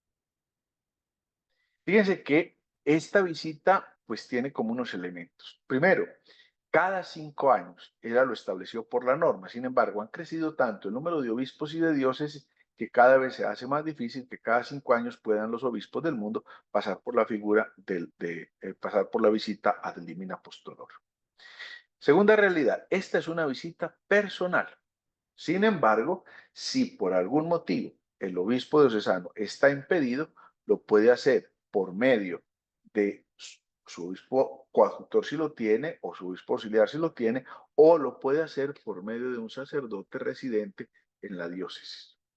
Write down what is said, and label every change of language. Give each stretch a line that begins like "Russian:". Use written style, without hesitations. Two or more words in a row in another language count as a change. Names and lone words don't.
Spanish: Fíjense que esta visita pues tiene como unos elementos. Primero, cada 5 años era lo establecido por la norma. Sin embargo, han crecido tanto el número de obispos y de diócesis que cada vez se hace más difícil que cada 5 años puedan los obispos del mundo pasar por la figura pasar por la visita
Latin: ad limina apostolorum.
Spanish: Segunda realidad, esta es una visita personal. Sin embargo, si por algún motivo el obispo diocesano está impedido, lo puede hacer por medio de su obispo coadjutor si lo tiene, o su obispo auxiliar si lo tiene, o lo puede hacer por medio de un sacerdote residente en la diócesis.